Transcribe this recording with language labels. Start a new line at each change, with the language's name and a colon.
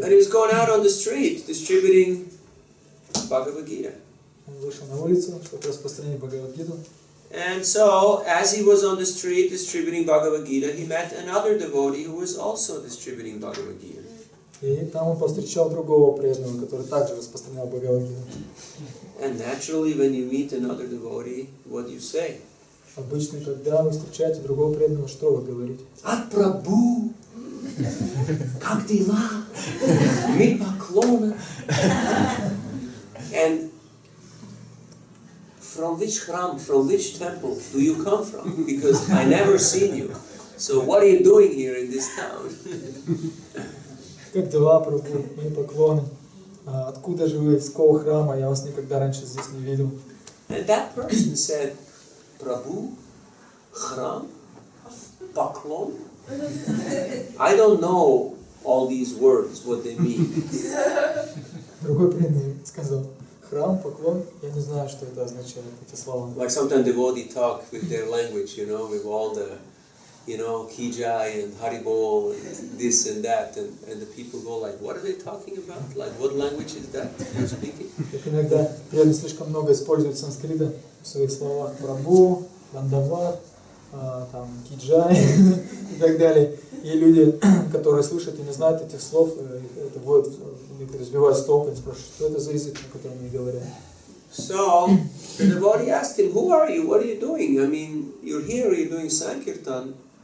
English: And he was going out on the street distributing Bhagavad Gita.
Russian: Он вышел на улицу, чтобы распространить Бхагавад-гиту.
English: And so, as he was on the street distributing Bhagavad Gita, he met another devotee who was also distributing Bhagavad Gita.
Russian: И там он повстречал другого преданного, который также распространял Бхагавад-гиту.
English: And naturally, when you meet another devotee, what do you say?
Russian: Обычно, когда вы встречаете другого преданного, что вы говорите? От прабху, как дела? Мы поклоны.
English: And from which hram, from which temple do you come from? Because I never seen you. So what are you doing here in this town?
Russian: Как дела, прабху? Мои поклоны. Откуда же вы? Из какого храма? Я вас никогда раньше здесь не видел.
English: And that person said, Prabhu, hram, paklon? I don't know all these words, what they mean.
Russian: Другой преданный сказал, храм, поклон, я не знаю, что это означает, эти слова.
English: Like sometimes devotees talk with their language, you know, with all the, you know, Kijai and Haribol and this and that, and the people go like, what are they talking about? Like, what language is that you're speaking?
Russian: Как иногда преданные слишком много используют санскрита в своих словах. Прабху, Вандават, там, Киджай и так далее. И люди, которые слышат и не знают этих слов, это будет, разбивают с толку и спрашивают, что это за язык, на котором они говорят.
English: So, the devotee asked him, who are you? What are you doing? I mean, you're here, you're doing Sankirtan.